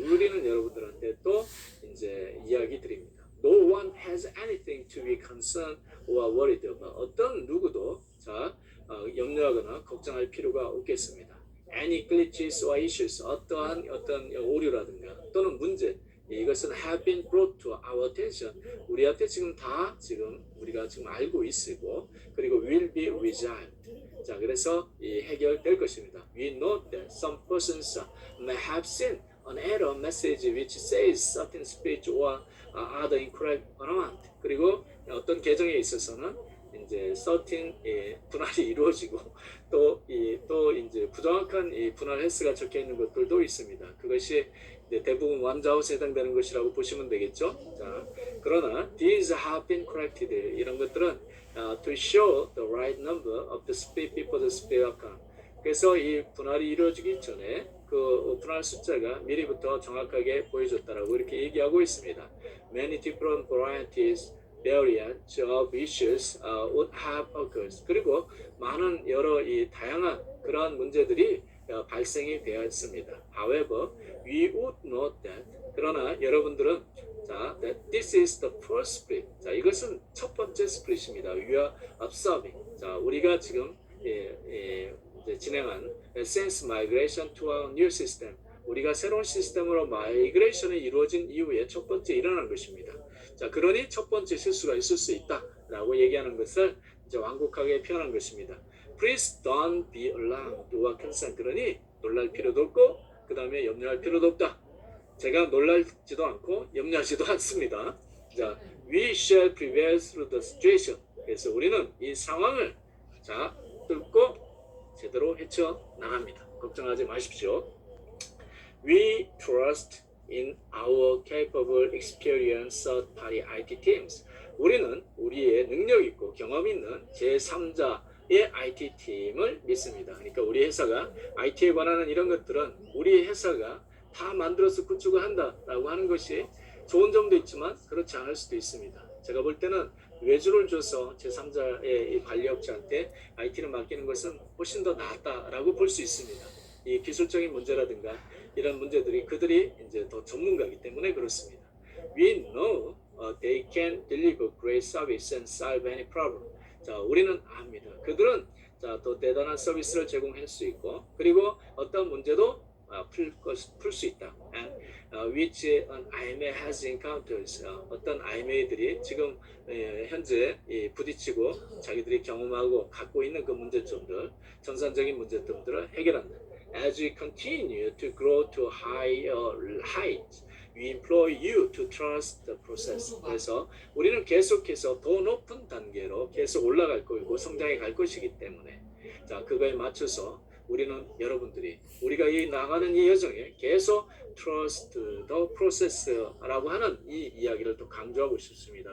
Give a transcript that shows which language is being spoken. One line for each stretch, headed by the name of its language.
Korean: 우리는 여러분들한테 또 이제 이야기 드립니다.
English: No one has anything to be concerned or worried about.
Korean: 어떤 누구도 염려하거나 걱정할 필요가 없겠습니다.
English: Any glitches or issues,
Korean: 어떤 오류라든가 또는 문제, 이것은
English: have been brought to our attention.
Korean: 우리한테 우리가 지금 알고 있고 그리고
English: will be resolved.
Korean: 자, 그래서 해결될 것입니다.
English: We know that some persons may have seen an error message which says certain speech or other incorrect amount.
Korean: 그리고 어떤 계정에 있어서는 이제 certain 분할이 이루어지고 또 이제 부정확한 분할 횟수가 적혀 있는 것들도 있습니다. 그것이 대부분 원자웃에 해당되는 것이라고 보시면 되겠죠. 자, 그러나
English: these have been corrected.
Korean: 이런 것들은
English: to show the right number of the split before the split account.
Korean: 그래서 이 분할이 이루어지기 전에 그 분할 숫자가 미리부터 정확하게 보여줬다라고 이렇게 얘기하고 있습니다.
English: Many different varieties variants of issues would have occurred.
Korean: 그리고 많은 여러 다양한 그러한 문제들이 발생이 되었습니다.
English: However, we would note that.
Korean: 그러나 여러분들은
English: that this is the first split.
Korean: 자, 이것은 첫 번째 스플릿입니다.
English: We are observing.
Korean: 자, 우리가 지금 이제 진행한
English: since migration to our new system.
Korean: 우리가 새로운 시스템으로 마이그레이션이 이루어진 이후에 첫 번째 일어난 것입니다. 자, 그러니 첫 번째 실수가 있을 수 있다라고 얘기하는 것을 이제 완곡하게 표현한 것입니다.
English: Please don't be alarmed or concerned.
Korean: 그러니 놀랄 필요도 없고 그 다음에 염려할 필요도 없다. 제가 놀랄지도 않고 염려하지도 않습니다.
English: 자, we shall prevail through the situation.
Korean: 그래서 우리는 이 상황을 뚫고 제대로 헤쳐나갑니다. 걱정하지 마십시오.
English: We trust in our capable, experienced third-party IT teams.
Korean: 우리는 우리의 능력 있고 경험 있는 제3자의 IT 팀을 믿습니다. 그러니까 우리 회사가 IT에 관한 이런 것들은 우리 회사가 다 만들어서 구축을 한다라고 하는 것이 좋은 점도 있지만 그렇지 않을 수도 있습니다. 제가 볼 때는 외주를 줘서 제3자의 관리업체한테 IT를 맡기는 것은 훨씬 더 낫다라고 볼 수 있습니다. 이 기술적인 문제라든가 이런 문제들이 그들이 이제 더 전문가이기 때문에 그렇습니다.
English: We know they can deliver great service and solve any problem.
Korean: 자, 우리는 압니다. 그들은 더 대단한 서비스를 제공할 수 있고 그리고 어떤 문제도 풀 수 있다.
English: And which an IMA has encountered.
Korean: 어떤 IMA들이 지금 현재 부딪히고 자기들이 경험하고 갖고 있는 그 문제점들, 전산적인 문제점들을 해결한다.
English: As we continue to grow to higher heights, we implore you to trust the process.
Korean: 그래서 우리는 계속해서 더 높은 단계로 계속 올라갈 거고 성장해 갈 것이기 때문에 자, 그거에 맞춰서 우리는 여러분들이 우리가 나가는 이 여정에 계속
English: trust the process
Korean: 라고 하는 이 이야기를 또 강조하고 싶습니다.